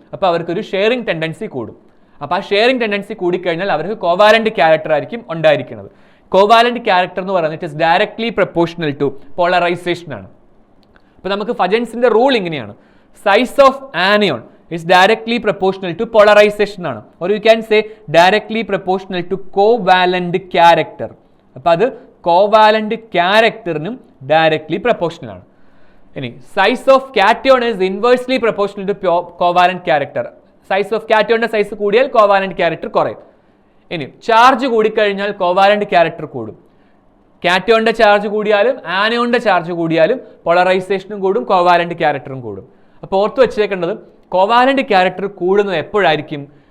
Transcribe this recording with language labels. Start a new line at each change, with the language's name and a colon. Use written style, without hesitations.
Malayalam: അപ്പോൾ അവർക്കൊരു sharing tendency കൂടും. അപ്പോൾ ആ ഷെയറിംഗ് ടെൻഡൻസി കൂടിക്കഴിഞ്ഞാൽ അവർക്ക് കോവാലന്റ് ക്യാരക്ടർ ആയിരിക്കും ഉണ്ടായിരിക്കുന്നത്.
English: covalent character
Malayalam: എന്ന് പറയുന്നത്
English: It is directly proportional to polarization ആണ്.
Malayalam: അപ്പോൾ നമുക്ക് ഫജൻസിന്റെ റൂൾ ഇങ്ങനെയാണ്.
English: Size of anion is directly proportional to polarization ആണ്. or you can say directly proportional to covalent character.
Malayalam: അപ്പോൾ അത് കോവാലന്റ് ക്യാരക്ടറിനും ഡയറക്ട്ലി പ്രൊപ്പോർഷണൽ ആണ്.
English: ഇനി size of cation is inversely proportional to covalent character.
Malayalam: Size of കാറ്റോണിന്റെ size കൂടിയാൽ covalent character കുറയും. ഇനി charge കൂടിക്കഴിഞ്ഞാൽ covalent character കൂടും. കാറ്റോണിന്റെ ചാർജ് കൂടിയാലും ആനോണിന്റെ ചാർജ് കൂടിയാലും പോളറൈസേഷനും കൂടും, കോവാലന്റ് ക്യാരക്ടറും കൂടും. അപ്പോൾ ഓർത്ത് വെച്ചേക്കേണ്ടത് കോവാലന്റ് ക്യാരക്ടർ കൂടുന്നത് എപ്പോഴായിരിക്കും?